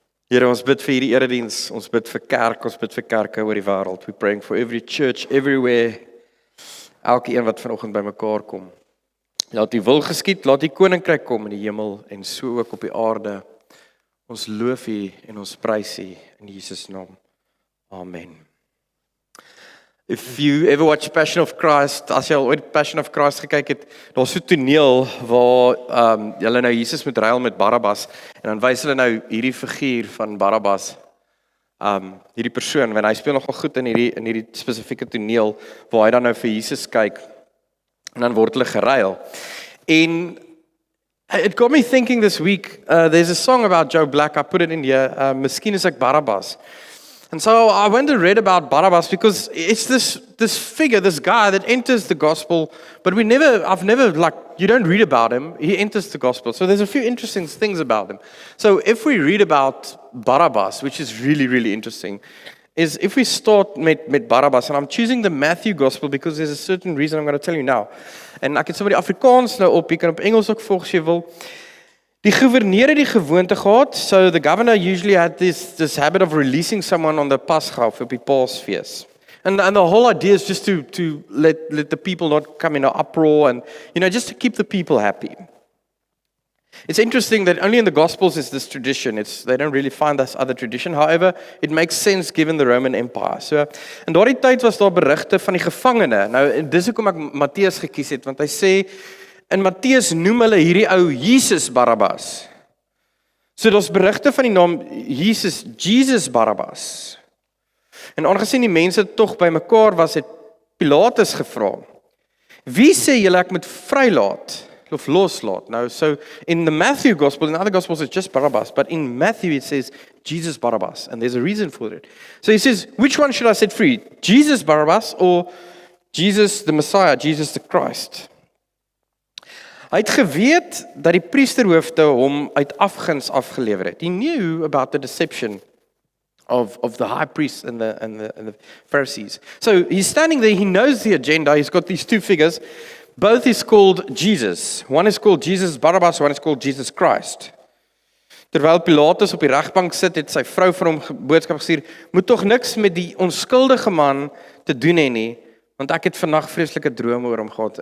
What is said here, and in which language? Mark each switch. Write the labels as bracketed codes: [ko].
[af] Here, ons bid vir hierdie erediens, ons bid vir kerk, ons bid vir kerke oor die wêreld. [en] We're praying for every church, everywhere. [af] Elke een wat vanoggend bymekaar kom. Laat U wil geskied, laat U koninkryk kom in die hemel en so ook op die aarde. Ons loof U en ons prys U in Jesus naam. Amen. [en] If you ever watch Passion of Christ, [af] as jy al ooit Passion of Christ gekyk het, daar's so 'n toneel waar hulle nou Jesus moet ruil met Barabbas en dan wys hulle nou hierdie figuur van Barabbas. Hierdie persoon, want hy speel nogal goed in hierdie spesifieke toneel waar hy dan nou vir Jesus kyk en dan word hulle geruil. [en] En it got me thinking this week, there's a song about Joe Black, I put it in here, [af] Miskien is ek Barabbas. [en] And so I went and read about Barabbas because it's this figure, this guy that enters the gospel, but I've never, you don't read about him, he enters the gospel. So there's a few interesting things about him. So if we read about Barabbas, which is really, really interesting, is if we start [af] met [en] Barabbas, and I'm choosing the Matthew gospel because there's a certain reason I'm going to tell you now. [af] En ek het sommer die Afrikaans nou op, jy kan op Engels ook volg as jy wil. Die gouverneur het die gewoonte gehad, [en] so the governor usually had this habit of releasing someone on the Pascha of the Paasfees. And the whole idea is just to let the people not come in an uproar and, just to keep the people happy. It's interesting that only in the Gospels is this tradition. They don't really find this other tradition. However, it makes sense given the Roman Empire. [af] So, in daardie tyd was daar berigte van die gevangene. Nou, dis hoekom ek Matteus gekies het, want hy sê, en Matteus noem hulle hierdie ou Jesus Barabbas. So daar's berigte van die naam Jesus Barabbas. En aangesien die mense tog bymekaar was, het Pilatus gevra: "Wie sê julle ek moet vrylaat of loslaat?" [en] Now, so in the Matthew Gospel, in other Gospels it's just Barabbas, but in Matthew it says Jesus Barabbas, and there's a reason for it. So he says, which one should I set free? Jesus Barabbas or Jesus the Messiah, Jesus the Christ? [af] Hy het geweet dat die priesterhoofde hom uit afguns afgelewer het. [en] He knew about the deception of the high priests and the Pharisees. So he's standing there, he knows the agenda, he's got these two figures. Both is called Jesus. One is called Jesus Barabbas, one is called Jesus Christ. [af] Terwyl Pilatus op die regbank sit, het sy vrou vir hom boodskap gestuur: "Moet tog niks met die onskuldige man te doen hê nie, want ek het vannag vreeslike drome oor hom gehad."